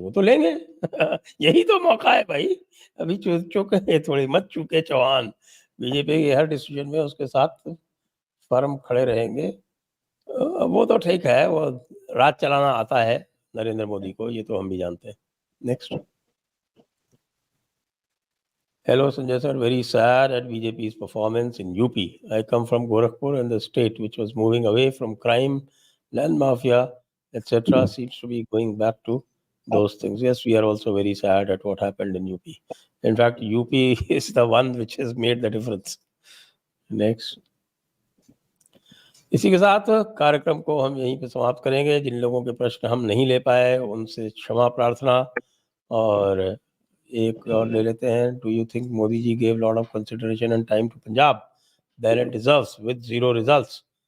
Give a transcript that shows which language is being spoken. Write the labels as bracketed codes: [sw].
[hi] वो तो लेंगे यही तो मौका है भाई, अभी चूके थोड़ी मत चूके चौहान। बीजेपी के हर डिसीजन में उसके साथ फर्म खड़े रहेंगे। वो तो ठीक है, वो राज चलाना आता है नरेंद्र मोदी को, ये तो हम भी जानते हैं। [en] Next, hello Sanjay sir, very sad at BJP's performance in UP. I come from Gorakhpur, and the state which was moving away from crime, land mafia, etc. seems to be going back to those things. Yes, we are also very sad at what happened in UP. In fact, UP is the one which has made the difference. [hi] Next, इसी के साथ कार्यक्रम को हम यहीं पे समाप्त करेंगे। जिन लोगों के प्रश्न हम नहीं ले पाए उनसे क्षमा प्रार्थना। और एक और ले लेते हैं, [en] Do you think Modi ji gave lot of consideration and time to Punjab than it deserves with zero results?